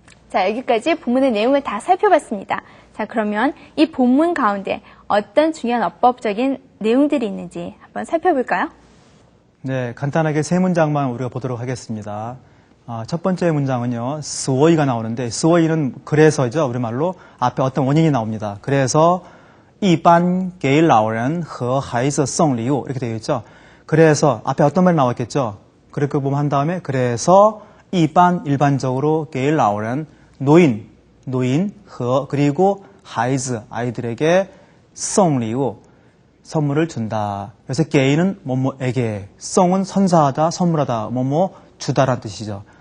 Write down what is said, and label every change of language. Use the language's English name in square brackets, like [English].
[Korean] 자, 여기까지 본문의 내용을 다 살펴봤습니다. 자, 그러면 이 본문 가운데 어떤 중요한 어법적인 내용들이 있는지 한번 살펴볼까요? 네, 간단하게 세 문장만 우리가 보도록 하겠습니다. 첫 번째 문장은요, 所以가 나오는데, 所以는 그래서죠. 우리말로 앞에 어떤 원인이 나옵니다. 그래서 [Chinese] 一般给老人和孩子送礼物 [Korean] 이렇게 되겠죠. 그래서 앞에 어떤 말이 나왔겠죠. 그렇게 보면 한 다음에 그래서 [Chinese] 一般 [Korean] 일반적으로 [Chinese] 给老人 [Korean] 노인 和 그리고 孩子 아이들에게 [Chinese] 送礼物 [Korean] 선물을 준다. 그래서 给는 뭐뭐에게, 送은 선사하다, 선물하다, 뭐뭐 주다라는 뜻이죠.